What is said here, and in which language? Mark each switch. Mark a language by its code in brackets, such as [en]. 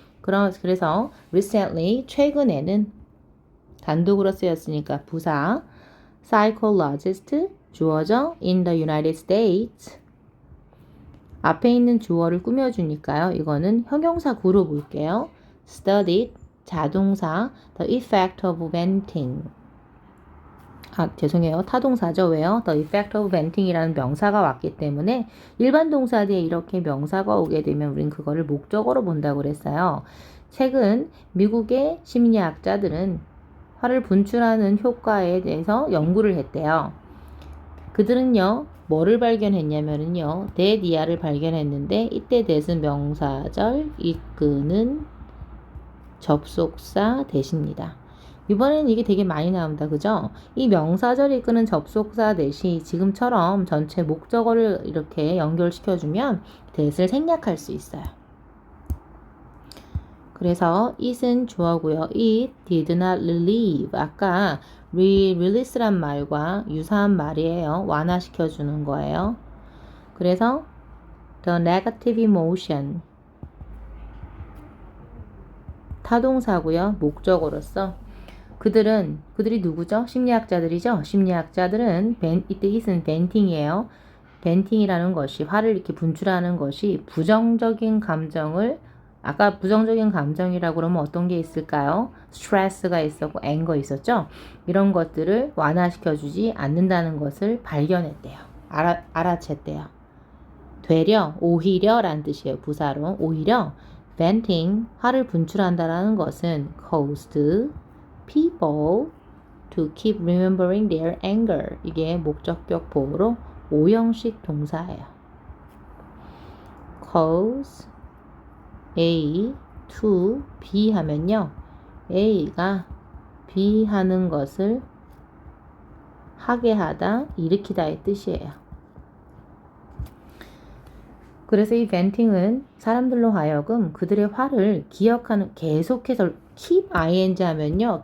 [ko] 그래서 recently, 최근에는 단독으로 쓰였으니까 부사 psychologist 주어죠. [en] in the United States. [ko] 앞에 있는 주어를 꾸며주니까요. 이거는 형용사 구로 볼게요. [en] studied [ko] 자동사 [en] the effect of venting. [ko] 죄송해요. 타동사죠. 왜요? [en] The effect of venting [ko] 이라는 명사가 왔기 때문에 일반 동사 뒤에 이렇게 명사가 오게 되면 우린 그거를 목적어로 본다고 그랬어요. 최근 미국의 심리학자들은 화를 분출하는 효과에 대해서 연구를 했대요. 그들은요, 뭐를 발견했냐면요, 대디아를 발견했는데 이때 that은 명사절, 이끄는 접속사 대시입니다. 이번에는 이게 되게 많이 나온다, 그죠? 이 명사절 이끄는 접속사 대시 지금처럼 전체 목적어를 이렇게 연결시켜주면 that을 생략할 수 있어요. 그래서 it은 주어고요. [en] It did not relieve. [ko] 아까 release란 말과 유사한 말이에요. 완화시켜주는 거예요. 그래서 [en] the negative emotion [ko] 타동사고요. 목적어로서 그들이 누구죠? 심리학자들이죠. 심리학자들은 이때 it은 venting이에요. venting이라는 것이 화를 이렇게 분출하는 것이 부정적인 감정을 아까 부정적인 감정이라고 그러면 어떤 게 있을까요? 스트레스가 있었고 앵거 있었죠? 이런 것들을 완화시켜주지 않는다는 것을 발견했대요. 알아챘대요. 오히려 라는 뜻이에요. 부사로. 오히려 venting, 화를 분출한다라는 것은 [en] caused people to keep remembering their anger. [ko] 이게 목적격 보호로 5형식 동사예요. [en] cause A to B [ko] 하면요. A가 B 하는 것을 하게 하다, 일으키다의 뜻이에요. 그래서 이 venting은 사람들로 하여금 그들의 화를 기억하는, 계속해서 [en] keep ing [ko] 하면요.